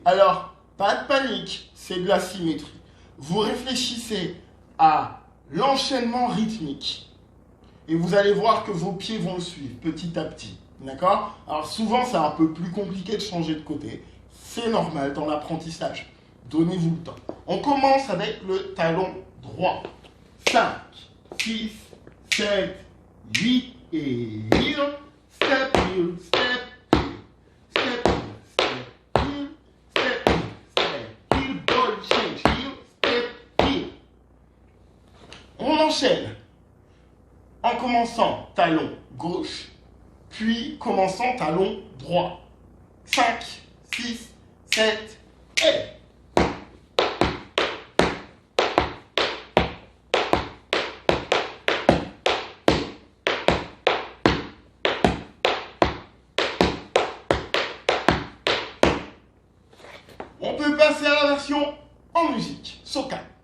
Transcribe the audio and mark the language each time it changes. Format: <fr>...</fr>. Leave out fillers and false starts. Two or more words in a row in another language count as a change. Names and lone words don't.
<fr>Alors, pas de panique, c'est de la symétrie. Vous réfléchissez à l'enchaînement rythmique et vous allez voir que vos pieds vont le suivre petit à petit. D'accord? Alors souvent, c'est un peu plus compliqué de changer de côté. C'est normal dans l'apprentissage. Donnez-vous le temps. On commence avec le talon droit.</fr> <en>5, 6, 7, 8 et heel, step heel, step heel, step heel, step heel, step heel, step heel, ball change, heel, step heel.</en> <fr>On enchaîne en commençant talon gauche, puis commençant talon droit. 5, 6, 7 et... On peut passer à la version en musique, soca.</fr>